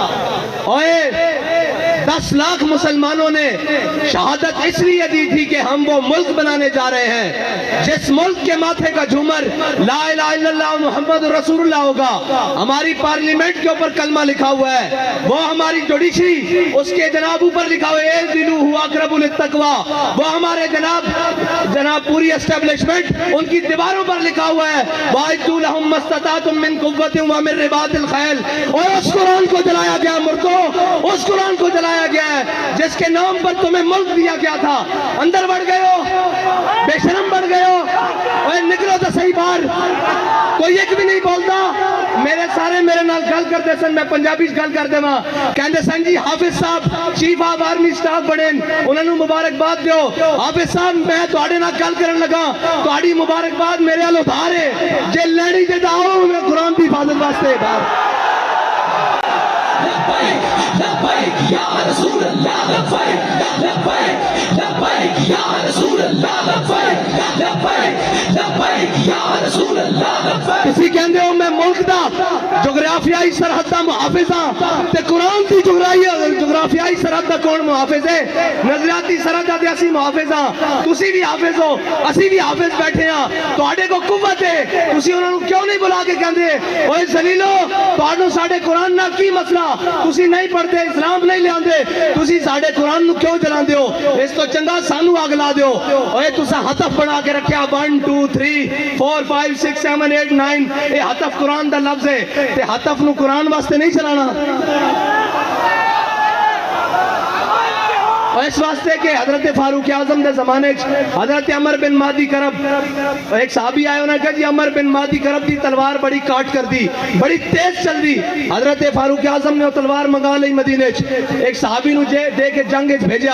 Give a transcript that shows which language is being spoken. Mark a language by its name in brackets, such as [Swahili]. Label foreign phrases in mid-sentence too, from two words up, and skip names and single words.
[Urdu] اوئے 10 لاکھ مسلمانوں نے شہادت اس لیے دی تھی کہ ہم وہ ملک بنانے جا رہے ہیں جس ملک کے ماتھے کا جھومر [Arabic] لا الہ الا اللہ محمد رسول اللہ [Urdu] ہوگا، ہماری پارلیمنٹ کے اوپر کلمہ لکھا ہوا ہے، وہ ہماری جوڈیشری اس کے جناب اوپر لکھا ہوا ہے [Arabic] اعدلوا اقرب للتقوی، [Urdu] وہ ہمارے جناب پوری اسٹیبلشمنٹ ان کی دیواروں پر لکھا ہوا ہے [Arabic] وَأَعِدُّوا لَهُم مَّا اسْتَطَعْتُم مِّن قُوَّةٍ وَمِن رِّبَاطِ الْخَيْلِ۔ [Urdu] اور اس قرآن کو جلایا گیا مردوں، اس قرآن کو جلایا گیا ہے جس کے نام پر تمہیں ملک دیا گیا تھا۔ اندر بڑھ گئے ہو، بے شرم بڑھ گئے ہو، اور نکلو تو صحیح باہر، کوئی ایک بھی نہیں بولتا۔ [Punjabi] میرے سارے میرے نال گل کرتے سن، میں پنجابی گل کر دے وہاں، کہندے سن جی حافظ صاحب [English] chief of army staff [Punjabi] بڑے انہوں نے مبارکباد دیو۔ حافظ صاحب میں تواڈے نال گل کرن لگا، تواڈی مبارکباد میرے ال ادھار ہے، جے لینی تے آؤ میں قرآن دی حفاظت واسطے باہر۔ [Arabic] لبیک لبیک یا رسول اللہ لبیک لبیک لبیک یا رسول اللہ لبیک لبیک لبیک یا رسول اللہ لبیک۔ [Punjabi] کسی کہندے ہو میں ملک دا جغرافیائی سرحد دا محافظ ہاں تے قرآن دی جغرافیائی سرحد دا کون محافظ ہے؟ نظریاتی سرحد دا تے اسی محافظ ہاں، تسی بھی حافظ ہو، اسی بھی حافظ بیٹھے ہاں، تواڈے کو قوت ہے، تسی انہاں نوں کیوں نہیں بلا کے کہندے اوئے ذلیلو تواڈوں ساڈے قرآن نال کی مسئلہ؟ تسی نہیں پڑھتے، اسلام نہیں لیاندے، تسی ساڈے قرآن نوں کیوں جلاندے ہو؟ اس تو چنگا سانو اگ لا دیو۔ اوئے تساں ہتف بنا کے رکھیا 1 2 3 4 5 6 7 8 9، اے ہتف قرآن دا لفظ ہے تے ہتف نو قرآن واسطے نہیں چلانا۔ اور اس واسطے کہ حضرت فاروق اعظم دے زمانے حضرت عمر بن مادی کرب ایک صحابی آئے انہوں نے کہا جی عمر بن مادی کرب دی تلوار بڑی کاٹ کر دی, بڑی تیز چل دی. حضرت فاروق اعظم نے وہ تلوار منگا لی مدینے ایک صحابی نو دے کے جنگ بھیجا.